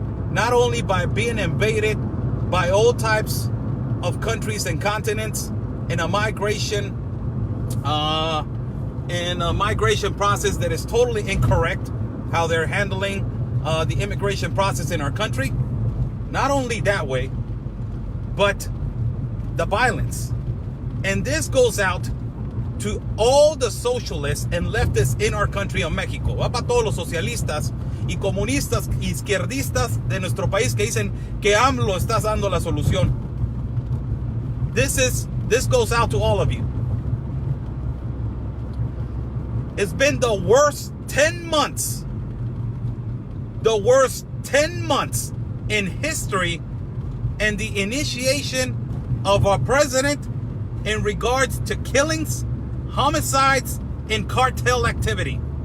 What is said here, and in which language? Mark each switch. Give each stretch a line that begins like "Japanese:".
English: Not only by being invaded by all types of countries and continents in a migration process that is totally incorrect, how they're handling the immigration process in our country. Not only that way, but the violence. And this goes out to all the socialists and leftists in our country of Mexico.
Spanish: Va para todos los socialistas y comunistas, izquierdistas de nuestro país que dicen que AMLO está dando la solución.
English: This goes out to all of you. It's been the worst 10 months. The worst 10 months in history, and the initiation of our president in regards to killings, homicides, and cartel activity.